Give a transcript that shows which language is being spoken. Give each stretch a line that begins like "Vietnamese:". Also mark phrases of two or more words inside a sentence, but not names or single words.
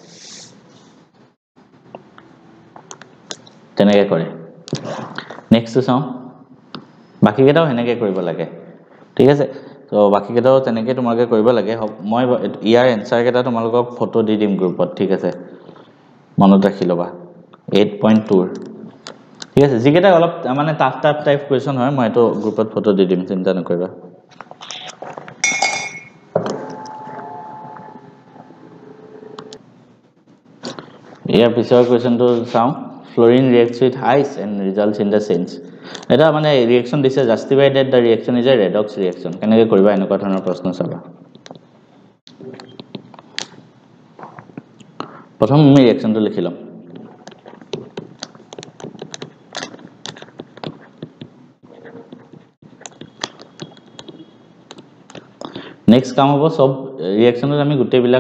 Assamese: তেনেকৈ কৰে নেক্সট চাও বাকি কেটাও হেনেকৈ কৰিব লাগে ঠিক আছে তো বাকি কেটাও তেনেকৈ তোমালোকে কৰিব লাগে মই ইয়াৰ এনসাৰ কেটা তোমালোকক ফটো দি দিম গ্ৰুপত ঠিক আছে মনত ৰাখি লবা 8.2 ঠিক আছে জিকেটা অলপ মানে
English: tough type question
Assamese: হয় মই এটো গ্ৰুপত ফটো দি দিম চিন্তা নকৰিবা ইয়াৰ পিছৰ কোৱেশ্চনটো চাও
English: fluorine reacts with ice and results in the change
Assamese: এটা মানে ৰিঅ্যাকশন দিছে
English: justify that the reaction is a redox reaction
Assamese: কেনেকৈ কৰিবা এনেকুৱা ধৰণৰ প্ৰশ্ন চাবা প্ৰথম আমি ৰিঅ্যাকশনটো লিখি লম নেক্সট কাম হ'ব সব ৰিঅ্যাকশনত আমি গুটে বিলাক